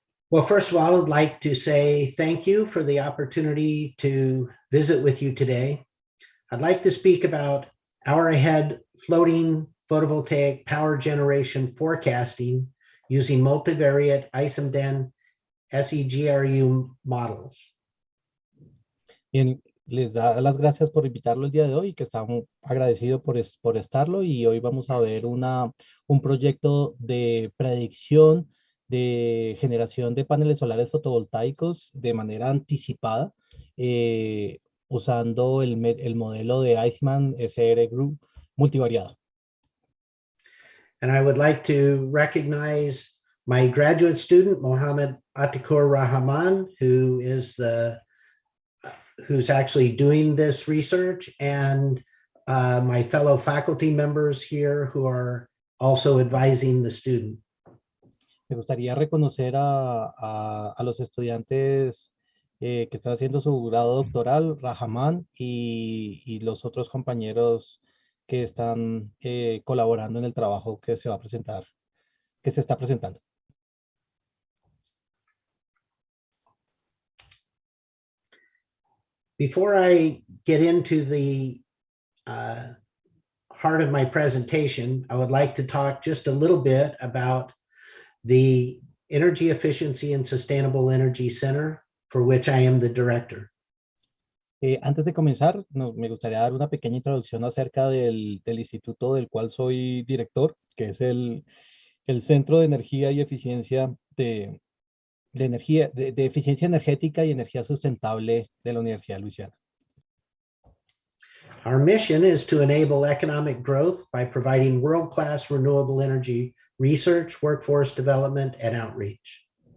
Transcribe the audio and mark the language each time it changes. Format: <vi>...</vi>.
<en>Well, first of all, I'd like to say thank you for the opportunity to visit with you today. I'd like to speak about hour-ahead floating photovoltaic power generation forecasting using multivariate ISMDEN SEGRU models.</en> <es>Bien, les da las gracias por invitarlo el día de hoy, que estamos agradecidos por estarlo. Y hoy vamos a ver un proyecto de predicción de generación de paneles solares fotovoltaicos de manera anticipada, usando el modelo de Iceman SR Group multivariado.</es> <en>And I would like to recognize my graduate student, Mohammed Atikur Rahman, who's actually doing this research, and my fellow faculty members here who are also advising the student.</en> <es>Me gustaría reconocer a los estudiantes que están haciendo su grado doctoral, Rahman, y los otros compañeros que están colaborando en el trabajo que se va a presentar, que se está presentando.</es> <en>Before I get into the heart of my presentation, I would like to talk just a little bit about the Energy Efficiency and Sustainable Energy Center, for which I am the director.</en> <es>Antes de comenzar, me gustaría dar una pequeña introducción acerca del instituto del cual soy director, que es el Centro de Energía y Eficiencia de Eficiencia Energética y Energía Sustentable de la Universidad de Luisiana.</es> <en>Our mission is to enable economic growth by providing world-class renewable energy research, workforce development, and outreach.</en>